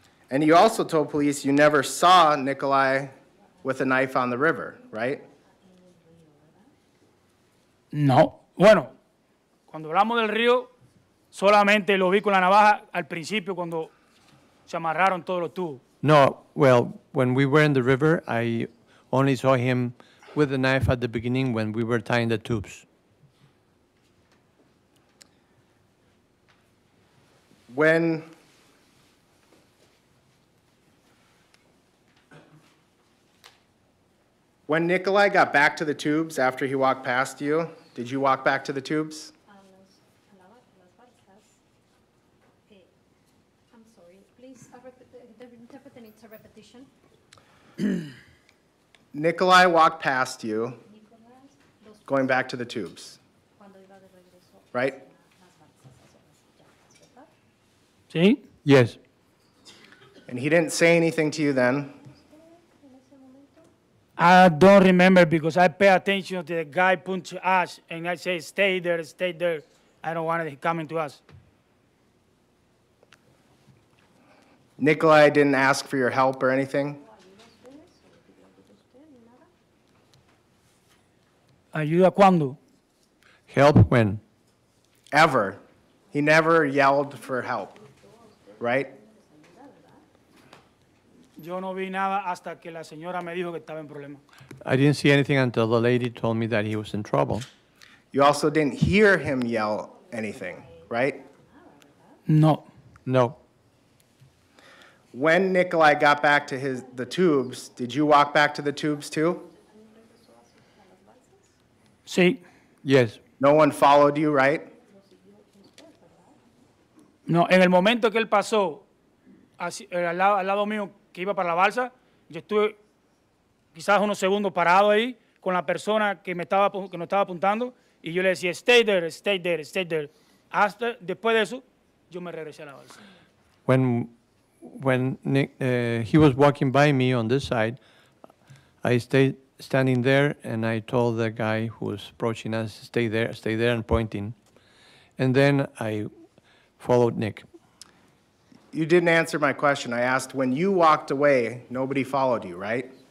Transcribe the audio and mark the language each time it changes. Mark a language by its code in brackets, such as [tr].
[en] And you also told police you never saw Nicolae with a knife on the river, right? [es] No. Bueno, cuando hablamos del río, solamente lo vi con la navaja al principio cuando se amarraron todos los tubos. [en] No, well, when we were in the river, I only saw him with the knife at the beginning when we were tying the tubes. When Nicolae got back to the tubes after he walked past you, did you walk back to the tubes? [es] Las balsas. [en] I'm sorry, please, the interpreter needs a repetition. Nicolae walked past you, going back to the tubes, [es] Cuando iba de regreso [en] right? [es] las balsas azules, ¿verdad? ¿Sí? [en] Yes. And he didn't say anything to you then. I don't remember because I pay attention to the guy punch us and I say, stay there, stay there. I don't want it coming to us. Nicolae didn't ask for your help or anything? [es] ¿Ayuda cuándo? [en] Help when? Ever. He never yelled for help, right? [es] Yo no vi nada hasta que la señora me dijo que estaba en problema. [en] I didn't see anything until the lady told me that he was in trouble. You also didn't hear him yell anything, right? [es] No. [en] No. When Nicolae got back to the tubes, did you walk back to the tubes too? [es] Sí. [en] Yes. No one followed you, right? [es] No, en el momento que él pasó al lado mío que iba para la balsa, yo estuve quizás unos segundos parado ahí con la persona que nos estaba apuntando y yo le decía, [en] stay there, stay there, stay there. [es] Hasta después de eso, yo me regresé a la balsa. [en] When Nick, he was walking by me on this side, I stayed standing there and I told the guy who was approaching us, stay there and pointing. And then I followed Nick. You didn't answer my question. I asked, when you walked away, nobody followed you, right?